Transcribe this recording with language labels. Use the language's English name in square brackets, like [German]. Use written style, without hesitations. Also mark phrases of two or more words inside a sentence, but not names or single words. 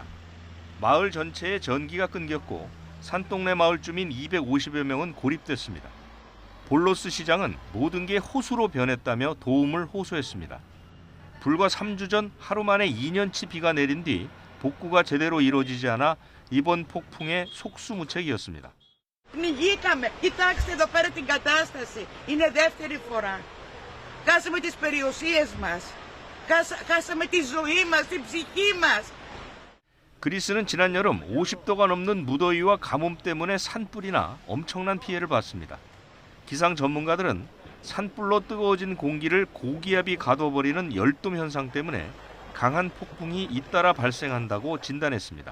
[Korean] 마을 전체에 전기가 끊겼고 산동네 마을 주민 250여 명은 고립됐습니다. 볼로스 시장은 모든 게 호수로 변했다며 도움을 호소했습니다. 불과 3주 전 하루 만에 2년치 비가 내린 뒤 복구가 제대로 이루어지지 않아 이번 폭풍의 속수무책이었습니다. [Greek] Πνιγήκαμε. Κοιτάξτε εδώ πέρα την κατάσταση. Είναι δεύτερη φορά. Χάσαμε τις περιουσίες μας. χάσαμε τη ζωή μας, την ψυχή μας. [Korean] 그리스는 지난 여름 50도가 넘는 무더위와 가뭄 때문에 산불이나 엄청난 피해를 봤습니다. 기상 전문가들은 산불로 뜨거워진 공기를 고기압이 가둬버리는 열돔 현상 때문에 강한 폭풍이 잇따라 발생한다고 진단했습니다.